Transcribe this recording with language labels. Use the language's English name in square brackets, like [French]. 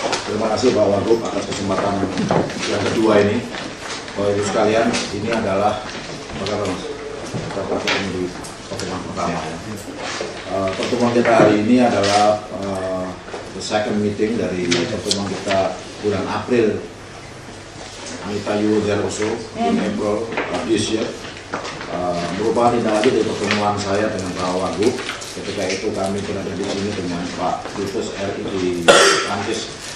[Indonesian] Terima kasih Pak Wagub atas kesempatan yang kedua ini. Bapak Ibu sekalian, ini adalah bagaimana Mas? Kita ketemu di pertemuan pertama. Pertemuan kita hari ini adalah [English] the second meeting [Indonesian] dari pertemuan kita bulan April. [English] Anita you there also in April this year. [Indonesian] Merupakan tindak lanjut dari pertemuan saya dengan Pak Wagub. Ketika itu kami berada di sini dengan Pak Dubes RI di Prancis.